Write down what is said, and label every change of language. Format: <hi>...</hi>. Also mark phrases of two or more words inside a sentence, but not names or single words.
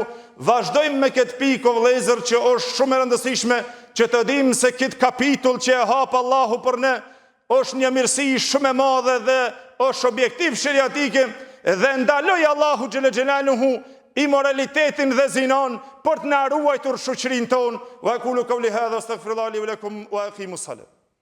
<sq>Vazhdojmë me këtë pikë vëllezër që është shumë e rëndësishme që të dimë se këtë kapitull që e hap Allahu për ne është një mirësi shumë e madhe dhe është objektiv sheriatike dhe ndaloi Allahu</sq> <ar>جل جلاله</ar> <sq>imoralitetin dhe zinon për të na ruajtur shoqërinë tonë.</sq> <ar>وأقول قولي هذا أستغفر الله لي ولكم وأقيموا الصلاة.</ar>